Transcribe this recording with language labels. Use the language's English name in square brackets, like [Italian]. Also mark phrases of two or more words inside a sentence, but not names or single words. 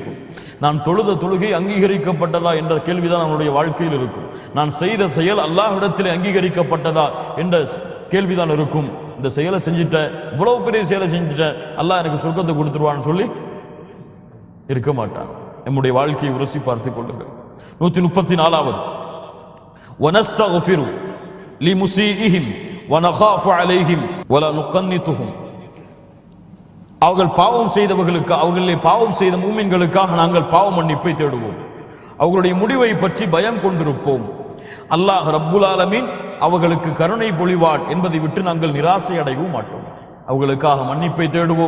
[Tamil] நான் தொழுத தொழுகை அங்கீகரிக்கப்பட்டதா என்ற கேள்விதான் நம்முடைய வாழ்க்கையில் இருக்கும். நான் செய்த செயல் அல்லாஹ்விடத்தில் அங்கீகரிக்கப்பட்டதா என்ற கேள்விதான் இருக்கும். இந்த செயலை செஞ்சுட்டேன், இவ்வளவு பெரிய செயலை செஞ்சுட்டேன், அல்லாஹ் எனக்கு சொர்க்கத்தை கொடுத்துருவான்னு சொல்லி இருக்க மாட்டான். நம்முடைய வாழ்க்கையை உரசி பார்த்துக் கொள்ளுங்கள். [Arabic] 134வது وَنَسْتَغْفِرُ لِمُسِيئِهِمْ وَنَخَافُ عَلَيْهِمْ وَلَا نُقَنِّطُهُمْ. [Tamil] அவர்கள் பாவம் செய்தவர்களுக்கு, அவர்களிலே பாவம் செய்த மூமின்களுக்காக நாங்கள் பாவ மன்னிப்பை தேடுவோம். அவர்களுடைய முடிவை பற்றி பயம் கொண்டிருப்போம். அல்லாஹ் [Arabic] رب العالمين [Tamil] அவர்களுக்கு கருணை பொழிவான் என்பதை விட்டு நாங்கள் நிராசை அடையவும் மாட்டோம். அவர்களுக்காக மன்னிப்பை தேடுவோம்.